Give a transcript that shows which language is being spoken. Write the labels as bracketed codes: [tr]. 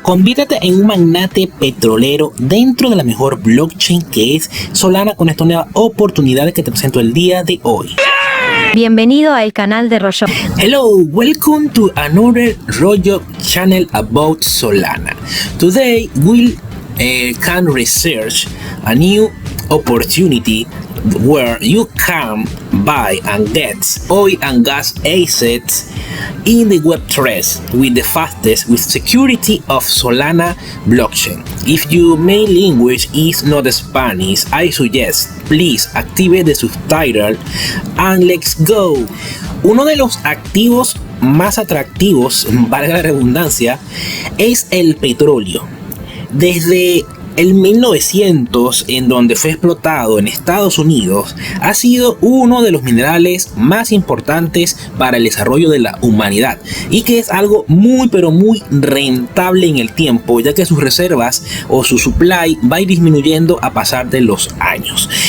[es] Conviértete en un magnate petrolero dentro de la mejor blockchain que es Solana con esta nueva oportunidad que te presento el día de hoy. Bienvenido al canal de Royo. [en] Hello, welcome to another Royo channel about Solana. Today we'll can research a new opportunity where you can buy and get oil and gas assets in the Web3 with the fastest with security of Solana blockchain. If your main language is not Spanish, I suggest please activate the subtitle and let's go. [es] Uno de los activos más atractivos, valga la redundancia, es el petróleo. Desde el 1900, en donde fue explotado en Estados Unidos, ha sido uno de los minerales más importantes para el desarrollo de la humanidad y que es algo muy pero muy rentable en el tiempo, ya que sus reservas o su supply va a ir disminuyendo a pasar de los años.